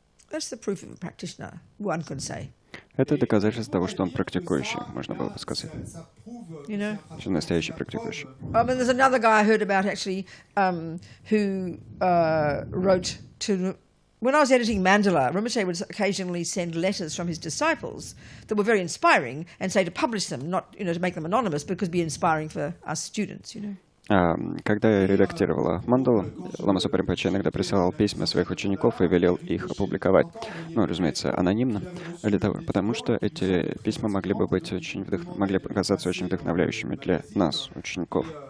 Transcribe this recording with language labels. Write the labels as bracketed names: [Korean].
[English] That's the proof of a practitioner, one can say. [Russian] Это доказательство того, что он практикующий, можно было бы сказать. [English] You know? [Russian] Что настоящий практикующий. [English] I mean, there's another guy I heard about actually who wrote to. When I was editing Mandala, Rinpoche would occasionally send letters from his disciples that were very inspiring and say to publish them, not to make them anonymous, but could be inspiring for us students, [Russian] Когда я редактировала Мандалу, Лама Сопа Ринпоче иногда присылал письма своих учеников и велел их опубликовать. Ну, разумеется, анонимно, потому что эти письма могли бы быть могли показаться очень вдохновляющими для нас, учеников.